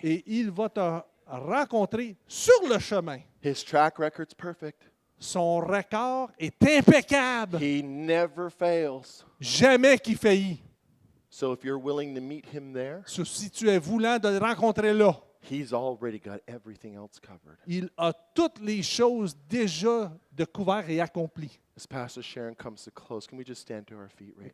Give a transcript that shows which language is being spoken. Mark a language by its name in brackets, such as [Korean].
[French] Et il va te rencontrer sur le chemin. [English] His track record's perfect. [French] Son record est impeccable. [English] He never fails. [French] Jamais qu'il faillit. [English] So if you're willing to meet him there, [French] Si tu es voulant de le rencontrer là, [English] he's already got everything else covered. [French] il a toutes les choses déjà de couvert et accomplies. [English] As Pastor Sharon comes to close, can we just stand to our feet right now?